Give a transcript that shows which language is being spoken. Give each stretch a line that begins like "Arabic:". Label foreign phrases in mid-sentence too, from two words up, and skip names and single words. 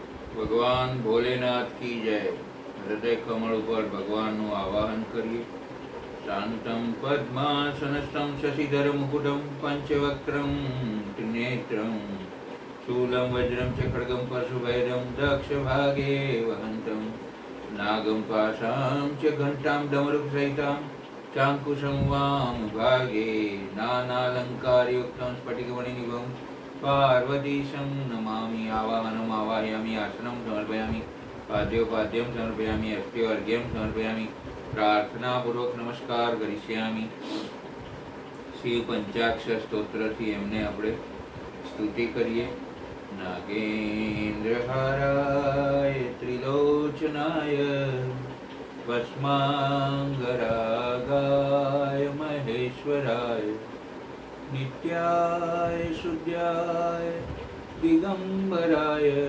Hindi: ભગવાન ભોલેનાથ की जय। हृदय कमल पर भगवान
Gujarati: નું આવાહન કરીએ।
Sanskrit: शान्तम् पद्मासनस्थम् शशिधर मुकुटम् पञ्चवक्त्रम् त्रिनेत्रम् शूलम् वज्रम् च खड्गम् परशुभैरम् दक्ष भागे वहन्तम् नागम् पाशाम् च घण्टाम् डमरुक सहिताम् चाङ्कुशम् वाम भागे नानालङ्कारयुक्तम् स्फटिकमणिनिभम् पार्वतीशं नमामि। आवाहनम् आवाहयामि, आसनं समर्पयामि, पाद्योपाद्यं समर्पयामि, अस्त्योर्घ्यं समर्पयामि, प्रार्थनापूर्वक नमस्कार करिष्यामि।
Gujarati: शिव पंचाक्षर स्त्रोत्रથી એમને આપણે સ્તુતિ કરીએ।
Sanskrit: नागेन्द्रहाराय त्रिलोचनाय भस्मांगरागाय महेश्वराय नित्याय शुद्धाय दिगंबराय